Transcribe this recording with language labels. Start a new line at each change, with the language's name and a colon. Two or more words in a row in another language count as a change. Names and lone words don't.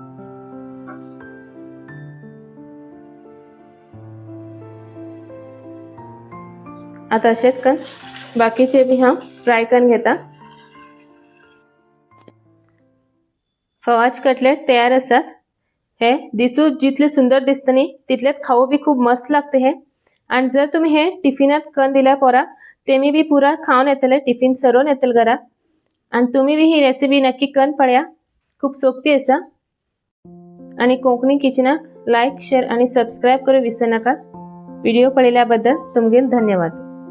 Konkani: आता अशेच करून बाकीचे बी हा फ्राय करून घेता। फवाच कटलेट तयार असतात। हे दिसू जितले सुंदर दिसतनी तितलेच खाऊ बी खूप मस्त लागते हे। आणि जर तुम्ही हे टिफिनात करून दिल्या पोरा तेमी बी पुरा खाऊन येतले, टिफिन सरून येतले घरा। आणि तुम्ही बी ही रेसिपी नक्की करून पळया, खूप सोपी असा। आणि कोंकणी किचनाक
English: like share
Konkani: आणि सबस्क्राइब करू विसरू नका। व्हिडिओ पळयल्याबद्दल तुमगेल धन्यवाद।